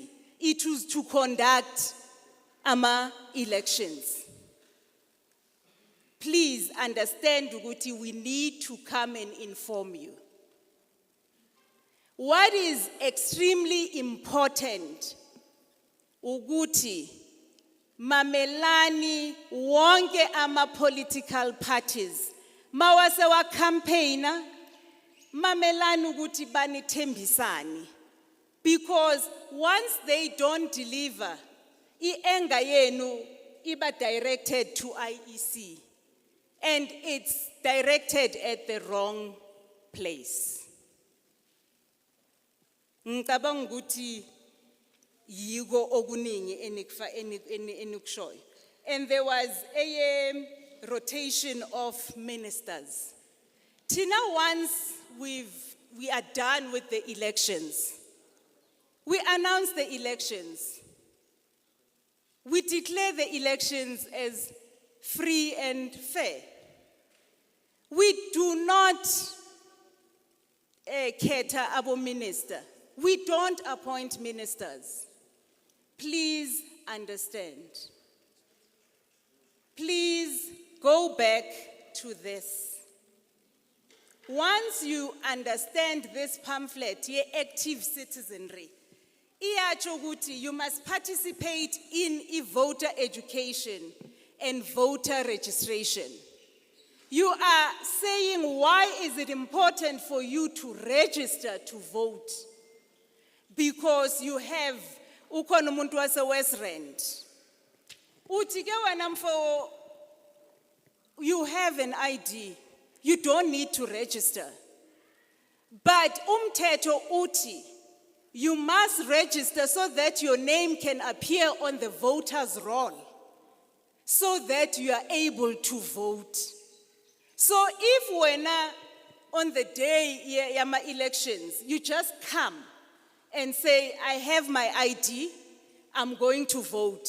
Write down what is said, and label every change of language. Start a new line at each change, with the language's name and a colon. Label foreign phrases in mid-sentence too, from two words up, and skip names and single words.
English: It was to conduct our elections. Please understand, Uguti, we need to come and inform you. What is extremely important,
Zulu: Uguti, mamelani wonke ama
English: political parties,
Zulu: mawase wa campaigner, mamelani ukuthi banithembisani.
English: Because once they don't deliver, i-anger yenu iba directed to IEC. And it's directed at the wrong place.
Zulu: Ngicabanga ukuthi yiko okuningi enikushoyo.
English: And there was a rotation of ministers. Tina, once we are done with the elections, we announce the elections. We declare the elections as free and fair. We do not cater abo minister. We don't appoint ministers. Please understand. Please go back to this. Once you understand this pamphlet, ye active citizenry,
Zulu: iyacho ukuthi
English: you must participate in voter education and voter registration. You are saying, why is it important for you to register to vote? Because you have
Zulu: ukhona umuntu wase Westrand. Uthi ke wena mfo,
English: you have an ID. You don't need to register. But
Zulu: umthetho uthi
English: you must register so that your name can appear on the voters' roll, so that you are able to vote. So if when on the day yama elections, you just come and say, I have my ID, I'm going to vote.